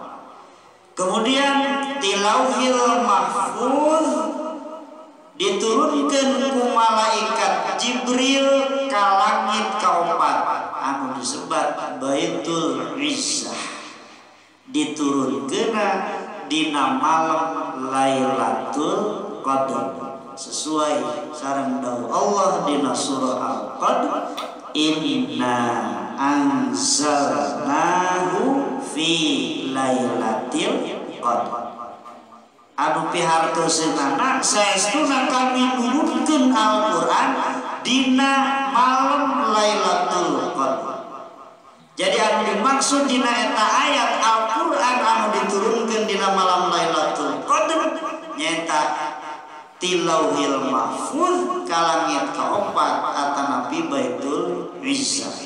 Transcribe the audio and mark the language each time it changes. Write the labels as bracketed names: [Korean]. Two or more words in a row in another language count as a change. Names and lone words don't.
[Sundanese] Kemudian di [Arabic] اللوح المحفوظ [Sundanese] diturunkeun ku malaikat Jibril ka langit kaopat anu disebat Baitul Izzah. Diturunkeun dina malam Lailatul Qadar sesuai sareng daun Allah dina surah Al-Qadr, [Arabic] إنا أنزلناه في ليلة القدر. [Sundanese] Anu pihartoseunana saestuna kami nurunkeun Al-Qur'an dina malam Lailatul Qadar. Jadi anu dimaksud dina eta ayat Al-Qur'an anu diturunkeun dina malam Lailatul Qadar nyaeta tilauhil mahfuz ka langit kaopat atanapi Baitul Izzah.